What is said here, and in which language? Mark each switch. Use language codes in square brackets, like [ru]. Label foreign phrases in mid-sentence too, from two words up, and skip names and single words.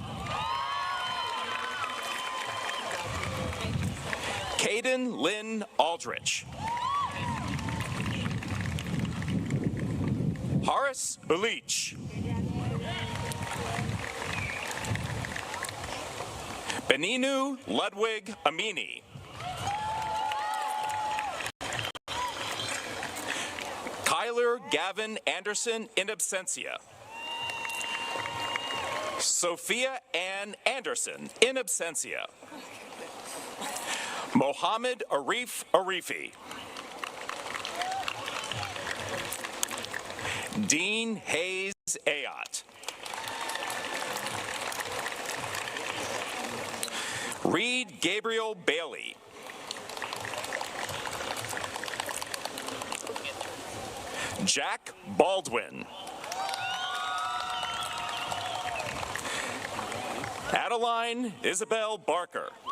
[en] Caden Lynn Aldrich. Horace Belich. Beninu Ludwig Amini. Tyler Gavin Anderson in absentia. Sophia Ann Anderson in absentia. Mohammed Arif Arifi. Dean Hayes Ayat. Reed Gabriel Bailey. Jack Baldwin. Adeline Isabel Barker.